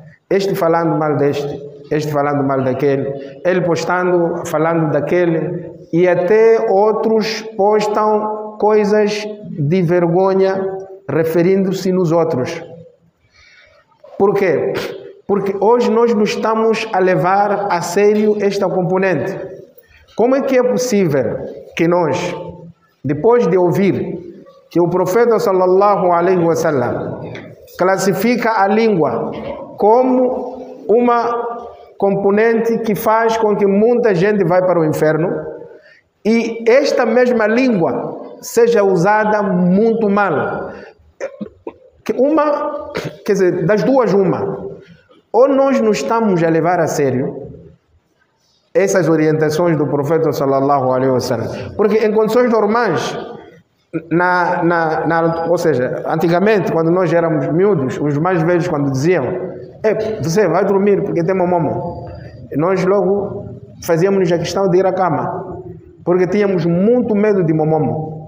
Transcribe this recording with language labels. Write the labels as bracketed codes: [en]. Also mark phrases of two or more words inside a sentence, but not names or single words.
[pt] Este falando mal deste, este falando mal daquele, ele postando, falando daquele, e até outros postam coisas de vergonha referindo-se nos outros. Por quê? Porque hoje nós não estamos a levar a sério esta componente. Como é que é possível que nós, depois de ouvir que o profeta [ar] صلى الله عليه وسلم [pt] classifica a língua como uma componente que faz com que muita gente vá para o inferno, e esta mesma língua seja usada muito mal? Quer dizer, das duas uma. Ou nós não estamos a levar a sério essas orientações do profeta [ar] صلى الله عليه وسلم, [pt] porque em condições normais, ou seja, antigamente, quando nós éramos miúdos, os mais velhos quando diziam, você vai dormir porque tem momo, nós logo fazíamos a questão de ir à cama, porque tínhamos muito medo de momomo.